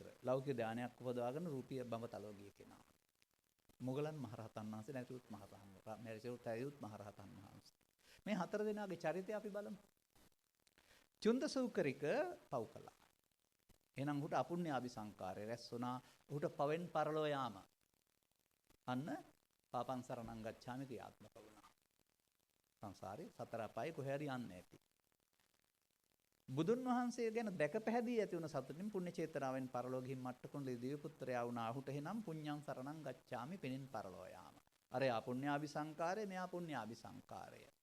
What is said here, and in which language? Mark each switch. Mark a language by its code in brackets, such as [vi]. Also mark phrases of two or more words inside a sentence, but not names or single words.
[si] ලෞකික ඥානයක් උපදවාගෙන රූපීය බඹතලව ගිය කෙනා. මොගලන් මහරහතන් වහන්සේ නැතිවත් මහරහතන් වහන්සේ. මේ හතර දෙනාගේ චරිතය අපි බලමු. චුන්ද සූකරික පව් කළා. එහෙනම් උහුට අපුණ්‍යාභි සංකාරය රැස් වුණා. උහුට පවෙන් පරලෝ යාම. අන්න [pi] පාපං සරණං ගච්ඡාමි [si] ක්‍රියාත්මක වුණා. සංසාරේ සතර අපායේ කොහේ හරි යන්නේ නැති. බුදුන් වහන්සේ ගැන දැක පැහැදී ඇති වුණ සතුටින් පුණ්‍ය චේතනාවෙන් පරලෝ ගිහින් මට්ටකුණ්ඩලී දිව්‍ය පුත්‍රයා වුණා. උහුට එහෙනම් [pi] පුඤ්ඤං සරණං ගච්ඡාමි [si] පිනින් පරලෝ යාම. අර අපුණ්‍යාභි සංකාරය මෙයා පුණ්‍යාභි සංකාරය.